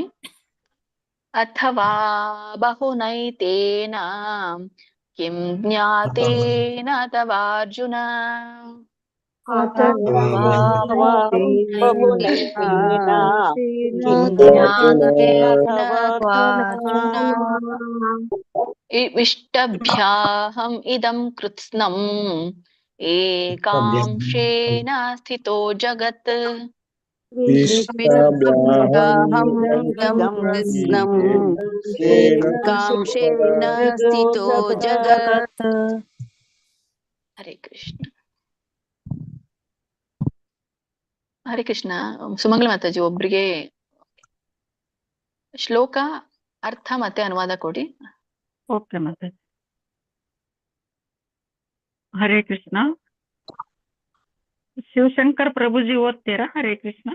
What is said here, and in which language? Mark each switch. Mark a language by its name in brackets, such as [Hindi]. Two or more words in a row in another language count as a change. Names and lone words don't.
[Sanskrit] ಅಥವಾ ಬಹುನೈತೇನ ಕಿಂ ಜ್ಞಾತೇನ ತವಾರ್ಜುನ ವಿಷ್ಟಭ್ಯಾಹಂ ಇದಂ ಕೃತ್ಸ್ನಂ ಏಕಾಂಶೇನ ಸ್ಥಿತೋ ಜಗತ್. [Kannada] ಹರೇ ಕೃಷ್ಣ. ಹರೇ ಕೃಷ್ಣ. ಸುಮಂಗಲ ಮಾತಾಜಿ ಒಬ್ರಿಗೆ ಶ್ಲೋಕ ಅರ್ಥ ಮತ್ತೆ ಅನುವಾದ ಕೊಡಿ. ಓಕೆ ಮಾತಾಜಿ. ಹರೇ ಕೃಷ್ಣ. ಶಿವಶಂಕರ್ ಪ್ರಭುಜಿ ಓದ್ತೀರಾ? ಹರೇ ಕೃಷ್ಣ.